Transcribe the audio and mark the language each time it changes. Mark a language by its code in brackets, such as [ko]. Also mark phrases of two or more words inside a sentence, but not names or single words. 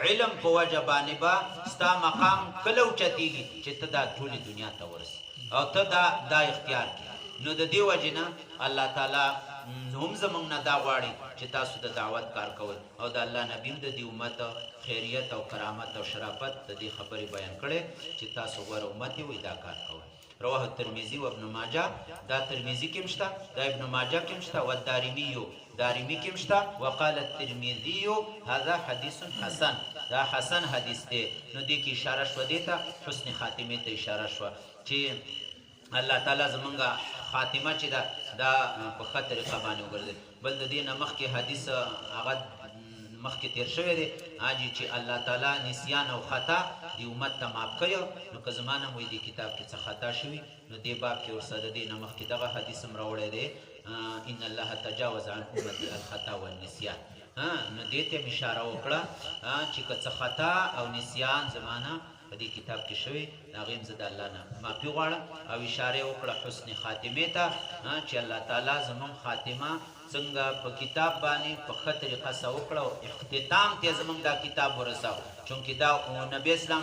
[ps] علم په وجه باندې به ستا مقام کله اوچتېږي چې ته دا ټولې دنیا ته ورسې او ته دا اختیار کړې نو د دې وجې نه الله تعالی هم زمونږ نه دا غواړي چې تاسو د دعوت کار کوئ او د الله نبي د دې امت خیریت او کرامت او شرافت د دې خبرې بیان کړې چې تاسو غوره امت وئ دا کار کوئ [ar] رواه الترمذي و ابن ماجه [ps] دا ترمذي کې مشته دا ابن ماجه کې مشته و دارمي کې مشته [ar] وقال الترمذي هذا حديث حسن [ps] دا حسن حدیث دی نو دې کې اشاره شو دې ته حسن خاتمه ته اشاره شو چې الله تعالی زمونږه خاتمه چې دا په ښه طریقه باندې وګرځي بل د دې نه مخکې حدیث هغه مخکې تیر شوی دی چې الله تعالی نسیان او خطا دی امت ته معاف کړی نو که زما نه وایي دې کتاب کې څه خطا شوي نو دې باب کې ورسره د دې نه مخکې دغه حدیث هم راوړی دی [ar] ان الله تجاوز عن امتي الخطا والنسیان [ps] نو دې ته اشاره وکړه چې که څه خطا او نسیان زمانه په دې کتاب کې شوی هغه هم زه د الله نه معافي غواړم او اشاره وکړه حسن خاتمه ته چې الله تعالی زموږ خاتمه څنګه په کتاب باندې په ښه طریقه سره وکړه او اختتام ته زموږ دا کتاب ورساو چونکې دا نبی اسلام